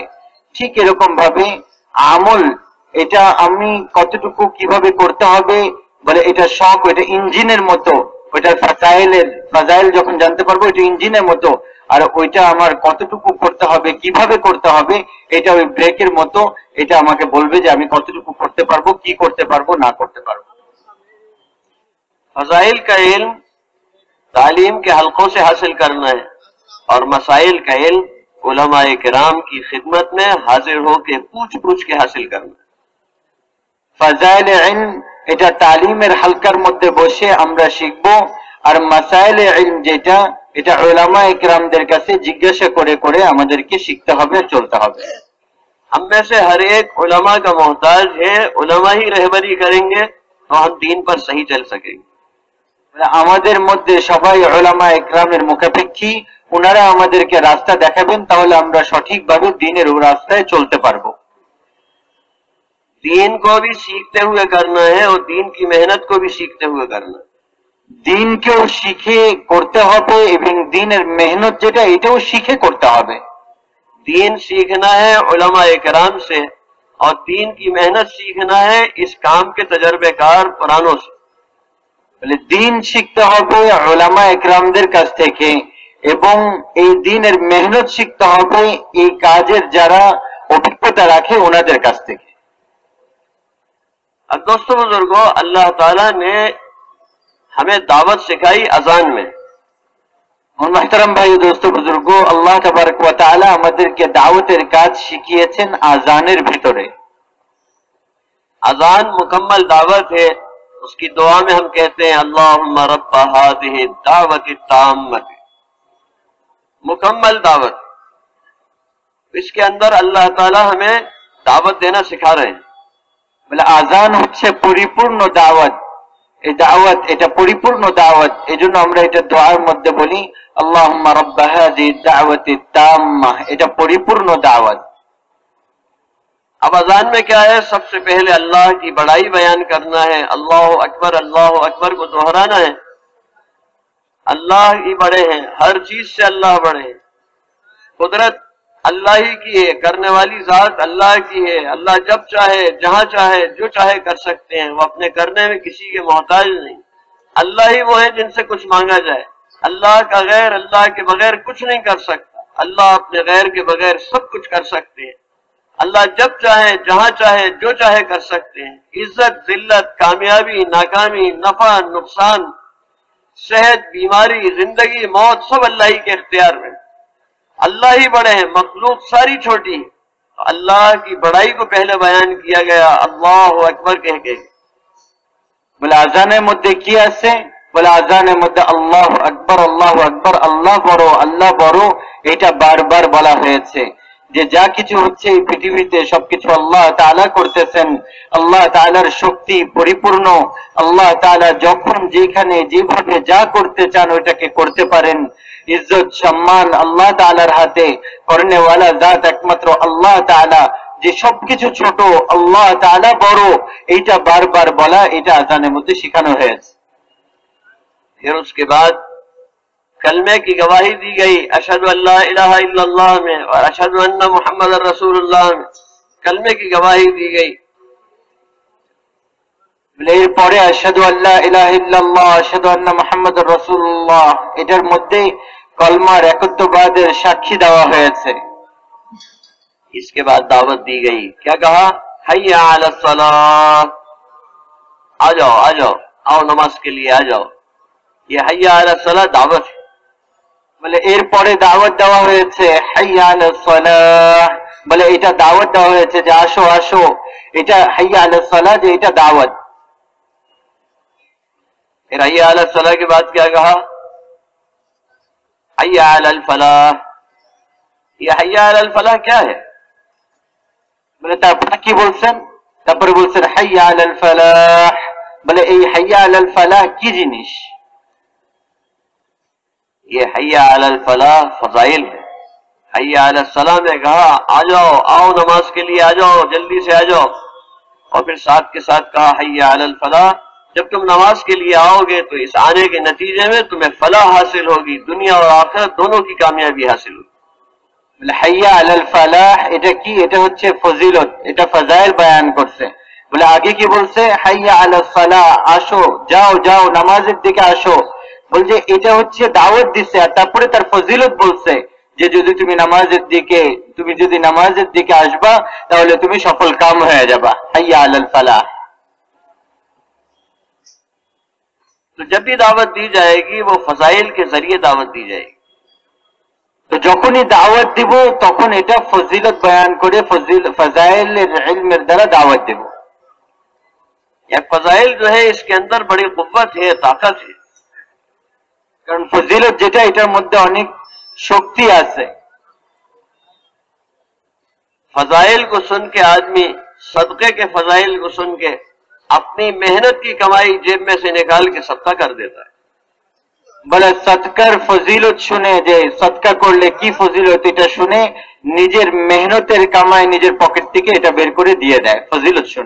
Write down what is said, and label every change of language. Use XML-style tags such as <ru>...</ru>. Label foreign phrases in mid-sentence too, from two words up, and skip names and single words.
<bn>ঠিক এরকম ভাবে আমল এটা আমি কতটুকু কিভাবে করতে হবে, বলে এটা শখ, ওইটা ইঞ্জিনের মতো, ওইটার ফাজাইল যখন জানতে পারবো এটা ইঞ্জিনের মতো, আর ওইটা আমার কতটুকু করতে হবে কিভাবে করতে হবে এটা ওই ব্রেকের মতো, এটা আমাকে বলবে যে আমি কতটুকু করতে পারবো, কি করতে পারবো না করতে পারবো।</bn> <ur>فضائل کا علم تعلیم کے حلقوں سے حاصل کرنا ہے، اور مسائل کا علم علمائے کرام کی خدمت میں حاضر ہوکے پوچھ کے حاصل کرنا ہے.</ur> <bn>ফাজাইল ইলম এটা তালিমের হালকার মধ্যে বসে আমরা শিখবো, আর মাসাইল ইলম যেটা এটা উলামায়ে কিরামদের কাছে জিজ্ঞাসা করে করে আমাদেরকে শিখতে হবে, চলতে হবে।</bn> <ur>ہم میں سے ہر ایک علما کا محتاج ہے، علما ہی رہبری کریں گے تو ہم دین پر صحیح چل سکیں گے.</ur> <bn>আমাদের মধ্যে সবাই উলামায়ে কিরামের মুখাপেক্ষী, ওনারা আমাদেরকে রাস্তা দেখাবেন, তাহলে আমরা সঠিকভাবে দ্বীনের রাস্তায় চলতে পারবো।</bn> <ur>دین کو بھی سیکھتے ہوئے کرنا ہے، اور دین کی محنت کو بھی سیکھتے ہوئے کرنا ہے.</ur> <bn>দিনকেও শিখে করতে হবে এবং দিনের মেহনত যেটা এটাও শিখে করতে হবে।</bn> <ur>دین سیکھنا ہے علمائے کرام سے، اور دین کی محنت سیکھنا ہے اس کام کے تجربہ کار پرانوں سے.</ur> <bn>বলে দিন শিখতে হবে উলামায়ে কিরামদের কাছ থেকে, এবং এই দিনের মেহনত শিখতে হবে এই কাজের যারা অভিজ্ঞতা রাখে ওনাদের কাছ থেকে।</bn> <ur>اب دوستوں بزرگوں، اللہ تعالیٰ نے ہمیں دعوت سکھائی اذان میں. اور محترم بھائی دوستوں بزرگوں,</ur> <ar>الله تبارك وتعالى</ar> <bn>আমাদেরকে দাওয়াতের কাজ শিখিয়েছেন আজানের ভিতরে।</bn> <ur>اذان مکمل دعوت ہے، اس کی دعا میں ہم کہتے ہیں</ur> <ar>اللهم رب هذه الدعوة التامة,</ar> <ur>مکمل دعوت. اس کے اندر اللہ تعالیٰ ہمیں دعوت دینا سکھا رہے ہیں.</ur> <bn>বলে আজান হচ্ছে পরিপূর্ণ দাওয়াত, এই দাওয়াত এটা পরিপূর্ণ দাওয়াত, এজন্য আমরা এটা দোয়ার মধ্যে বলি</bn> <ar>اللهم رب هذه الدعوة التامة,</ar> <bn>এটা পরিপূর্ণ দাওয়াত।</bn> <ur>اب اذان میں کیا ہے، سب سے پہلے اللہ کی بڑائی بیان کرنا ہے,</ur> <ar>الله أكبر</ar> <ur>کو دہرانا ہے. اللہ ہی بڑے ہیں، ہر چیز سے اللہ بڑے ہیں. कुदरत اللہ ہی کی ہے، کرنے والی ذات اللہ کی ہے. اللہ جب چاہے جہاں چاہے جو چاہے کر سکتے ہیں. وہ اپنے کرنے میں کسی کے محتاج نہیں. اللہ ہی وہ ہے جن سے کچھ مانگا جائے. اللہ کا غیر اللہ کے بغیر کچھ نہیں کر سکتا. اللہ اپنے غیر کے بغیر سب کچھ کر سکتے ہیں. اللہ جب چاہے جہاں چاہے جو چاہے کر سکتے ہیں. عزت ذلت، کامیابی ناکامی، نفع نقصان، صحت بیماری، زندگی موت، سب اللہ ہی کے اختیار میں. اللہ ہی بڑے ہیں، مخلوق ساری چھوٹی ہے. اللہ کی بڑائی کو پہلے بیان کیا گیا</ur> <ar>اللہ اکبر</ar> <ur>کہہ کے.</ur> <bn>بولے আযানে মধ্যে কি আছে? বলে আযানের মধ্যে</bn> <ar>الله أكبر الله أكبر,</ar> <bn>আল্লাহ বড় আল্লাহ বড়, এটা বারবার বলা হয়েছে যে যা কিছু হচ্ছে এই পৃথিবীতে সবকিছু আল্লাহ তাআলা করতেছেন. আল্লাহ তাআলার শক্তি পরিপূর্ণ. আল্লাহ তাআলা যখন যেখানে যেভাবে যা করতে চান ওইটাকে করতে পারেন. ইজ্জত সম্মান আল্লাহ তাআলার হাতে.</bn> <ur>کرنے والی ذات</ur> <bn>একমাত্র আল্লাহ তাআলা. যে সবকিছু ছোট আল্লাহ তাআলা বড়, এইটা বারবার বলা, এটা আযানের মধ্যে শেখানো হয়েছে.</bn> <ur>پھر اس کے بعد کلمے کی گواہی دی گئی</ur> <ar>اشہد ان لا الہ الا اللہ</ar> <ur>میں اور</ur> <ar>اشہد ان محمد رسول اللہ</ar> <ur>میں. کلمے کی گواہی دی گئی.</ur> <ar>এরপরে أشهد ألا إله إلا الله أشهد أن محمدا رسول الله,</ar> <bn>এটার মধ্যে কলমার একত্ববাদের সাক্ষী দেওয়া হয়েছে.</bn> <ur>اس کے بعد دعوت دی گئی. کیا کہا؟</ur> <ar>حی علی الصلاۃ،</ar> <ur>آ جاؤ آ جاؤ، آؤ نماز کے لیے آ جاؤ. یہ</ur> <ar>حی علی الصلاۃ</ar> <ur>دعوت ہے.</ur> <bn>বলে এরপরে দাওয়াত দেওয়া হয়েছে</bn> <ar>حي على الصلاة,</ar> <bn>বলে এটা দাওয়াত দেওয়া হয়েছে যে আসো আসো. এটা</bn> <ar>حي على الصلاة,</ar> <bn>যে এটা দাওয়াত.</bn> <ur>پھر</ur> <ar>حی علی الصلاۃ</ar> <ur>کے بعد کیا کہا؟</ur> <ar>حی علی الفلاح.</ar> <ur>یہ</ur> <ar>حی علی الفلاح</ar> <ur>کیا ہے؟</ur> <bn>বলে তারপরে কি বলছেন? তারপরে বলছেন</bn> <ar>حي على الفلاح.</ar> <bn>বলে এই</bn> <ar>حي على الفلاح</ar> <bn>কি জিনিস?</bn> <ur>یہ</ur> <ar>حی علی الفلاح</ar> <ur>فضائل ہے.</ur> <ar>حی علی الصلاح</ar> <ur>نے کہا آ جاؤ، آؤ نماز کے لیے آ جاؤ، جلدی سے آ جاؤ. اور پھر ساتھ کے ساتھ کہا</ur> <ar>حی علی الفلاح.</ar> <ur>جب تم نماز کے لیے آؤ گے تو اس آنے کے نتیجے میں تمہیں فلاح حاصل ہوگی، دنیا اور آخرت دونوں کی کامیابی حاصل ہوگی.</ur> <ar>حي على الفلاح</ar> <bn>এটা কি? এটা হচ্ছে ফজিলত, এটা ফাজাইল বয়ান করছে. বলে আগে কি বলছে?</bn> <ar>حي على الصلاة,</ar> <bn>আসো যাও যাও নামাজের দিকে আসো. বলছে এটা হচ্ছে দাওয়াত দিচ্ছে, আর তারপরে তার ফজিলত বলছে যে যদি তুমি নামাজের দিকে আসবা তাহলে তুমি সফল কাম হয়ে যাবা.</bn> <ar>حي على الفلاح.</ar> <ur>تو جب بھی دعوت دی جائے گی وہ فضائل کے ذریعے دعوت دی جائے گی.</ur> <bn>তো যখনই দাওয়াত দিব তখন এটা ফজিলত বয়ান করে ফজাইলের ইলমের দ্বারা দাওয়াত দেব.</bn> <ur>یہ فضائل جو ہے اس کے اندر بڑی قوت ہے، طاقت ہے.</ur> <bn>কারণ ফজিলত যেটা এটার মধ্যে অনেক শক্তি আছে.</bn> <ur>فضائل کو سن کے آدمی صدقے کے فضائل کو سن کے اپنی محنت کی کمائی جیب میں سے نکال کے صدقہ کر دیتا ہے.</ur> <bn>বলে সদকার ফজিলত শুনে, যে সদকা করলে কি ফজিলত, এটা শুনে নিজের মেহনতের কামাই নিজের পকেট থেকে এটা বের করে দিয়ে দেয় ফজিলত শুনে.</bn>